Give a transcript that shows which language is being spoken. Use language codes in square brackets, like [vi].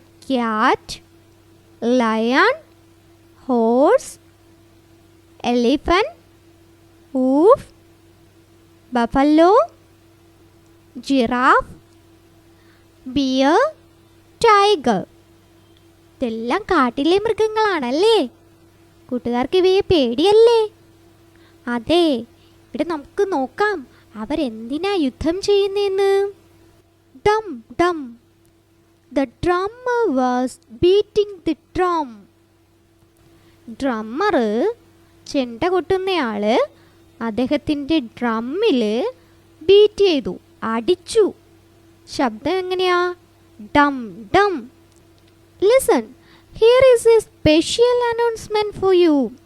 [en] Cat, lion, horse, elephant, wolf, buffalo, giraffe, bear, tiger. [ml] ഇതെല്ലാം കാട്ടിലെ മൃഗങ്ങളാണല്ലേ? കൂട്ടുകാർക്ക് ഇവയെ പേടിയല്ലേ? അതെ, ഇവിടെ നമുക്ക് നോക്കാം അവരെന്തിനാ യുദ്ധം ചെയ്യുന്നതെന്ന്. Dum Dum. [en] The drummer was beating the drum. [ml] Drummer, ചെണ്ട കൊട്ടുന്നയാള്, അദ്ദേഹത്തിൻ്റെ ഡ്രമ്മിൽ ബീറ്റ് ചെയ്തു, അടിച്ചു. ശബ്ദം എങ്ങനെയാ? Dum Dum. [en] Listen, here is a special announcement for you.